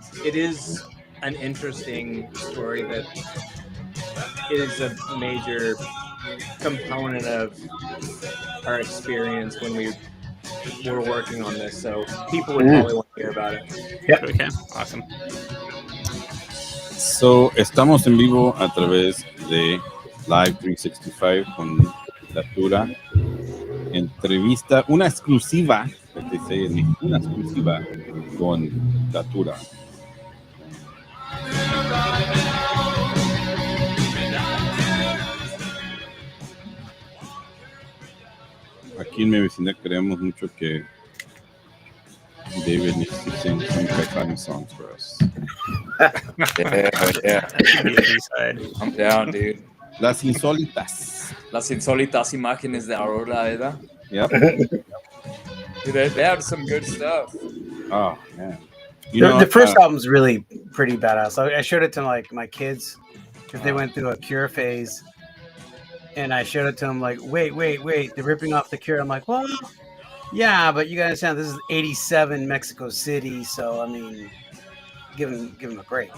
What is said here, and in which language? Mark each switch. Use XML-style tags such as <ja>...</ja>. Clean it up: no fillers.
<en>It is an interesting story that is a major component of our experience when we were working on this. So people would probably want to hear about it. Yep. Okay, awesome.</en> <es>So, estamos en vivo a través de Live 365 con Datura. Entrevista, una exclusiva, una exclusiva con Datura. Aquí en mi vecindad creemos mucho que David</es> <en>needs to sing some Caifán songs for us. Yeah. I'm down, dude.</en> <es>Las insólitas imágenes de Aurora, ¿verdad?</es> <en>Yep. Dude, they have some good stuff. Oh man. The first album's really pretty badass. I showed it to like my kids because they went through a Cure phase, and I showed it to them like, wait, they're ripping off the Cure. I'm like, well, yeah, but you gotta understand this is '87 Mexico City, so I mean, give them a break.</en>